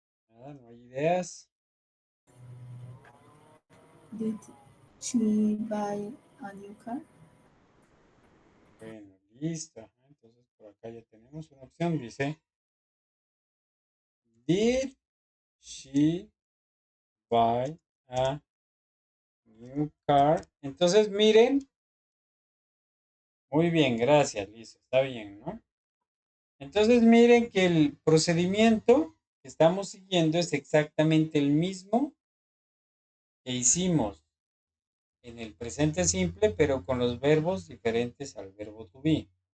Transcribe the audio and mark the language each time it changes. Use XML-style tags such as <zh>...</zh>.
<es>Nada, no hay ideas.</es> <en>Did she buy a new car?</en> <es>Bueno, listo. Entonces por acá ya tenemos una opción. Dice,</es> <en>did she buy a new car?</en> <es>Entonces miren, muy bien, gracias, listo, está bien, ¿no? Entonces miren que el procedimiento que estamos siguiendo es exactamente el mismo que hicimos en el presente simple, pero con los verbos diferentes al verbo to be.</es>